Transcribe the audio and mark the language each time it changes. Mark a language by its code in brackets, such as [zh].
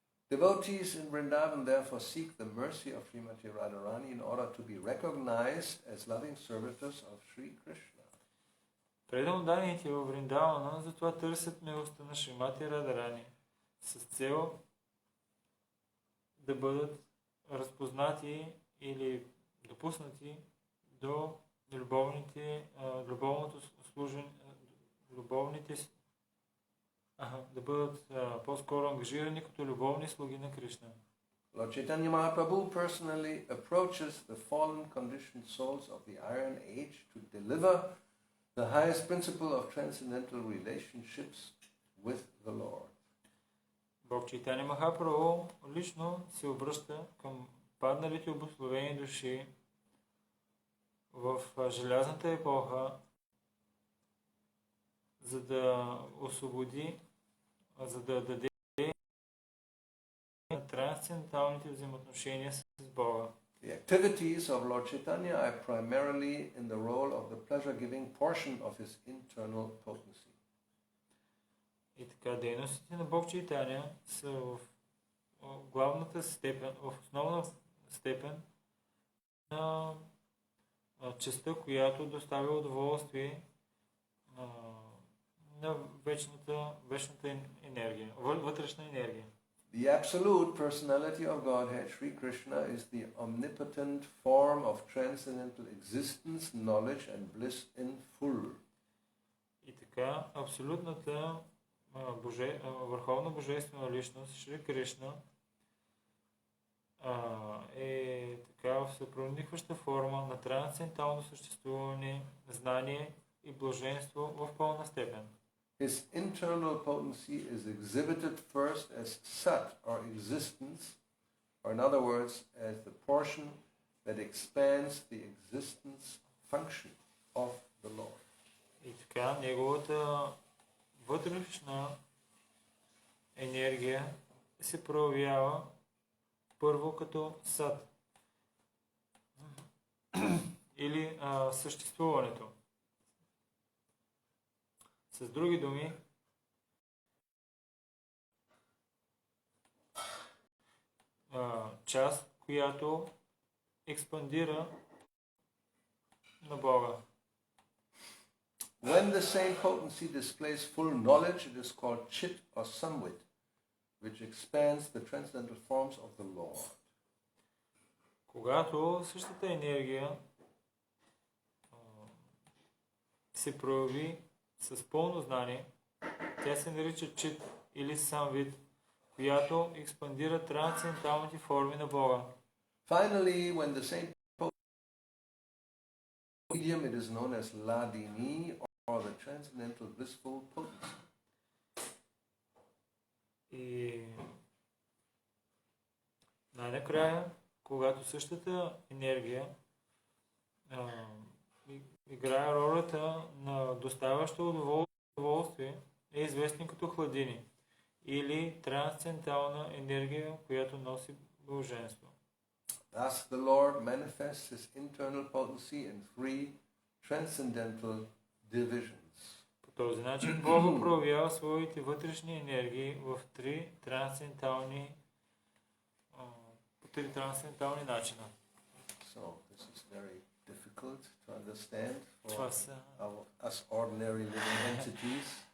[en] Devotees in Vrindavan therefore seek the mercy of Srimati Radharani in order to be recognized as loving servitors of Sri Krishna. [bg] Преданодарените във Вриндавана затова търсят милостта на Шримати Радарани с цел да бъдат разпознати или допуснати до да бъдат по-скоро ангажирани като любовни слуги на Кришна. [en] Lord Chaitanya Mahaprabhu personally approaches the fallen conditioned souls of the Iron Age to deliver the highest principle of transcendental relationships with the Lord. [bg] Бог Чайтаня Махапрабху лично се обръща към падналите обусловени души в желязната епоха, за да освободи, за да даде на трансценденталните взаимоотношения с Бога. [en] The The activities of Lord Chaitanya are primarily in the role of the pleasure-giving portion of his internal potency. [bg] И така, дейностите на Бог Чайтаня са в главната степен, в основна степен на частта, която доставя удоволствие на вечната енергия, вътрешна енергия. [en] The absolute personality of Godhead, Sri Krishna, is the omnipotent form of transcendental existence, knowledge and bliss in full. [bg] И така, абсолютната върховна божествена личност, Шри Кришна, е така в съпроникваща форма на трансцендентално съществуване, знание и блаженство в пълна степен. [en] His internal potency is exhibited first as sat, or existence, or in other words, as the portion that expands the existence function of the Lord. [bg] И така, неговата вътрешна енергия се проявява първо като сад или съществуването. С други думи, част, която експандира на Бога. [en] When the same potency displays full knowledge, it is called chit or samvit, which expands the transcendental forms of the Lord. [bg] Когато същата енергия се прояви с пълно знание, тя се нарича чит или самвит, която експандира трансценденталните форми на Бога. [en] Finally, when the same medium, it is known as ladini, or the transcendental blissful potency. [bg] И най-накрая, когато същата енергия играе ролята на доставящо удоволствие, е известен като хладини или трансцендентална енергия, която носи блаженство. [en] Thus the Lord manifests his internal potency in three transcendental divisions. [bg] По този начин Бог проявява своите вътрешни енергии в три трансцендентални начина. [en] So this is very difficult to understand for us ordinary living entities.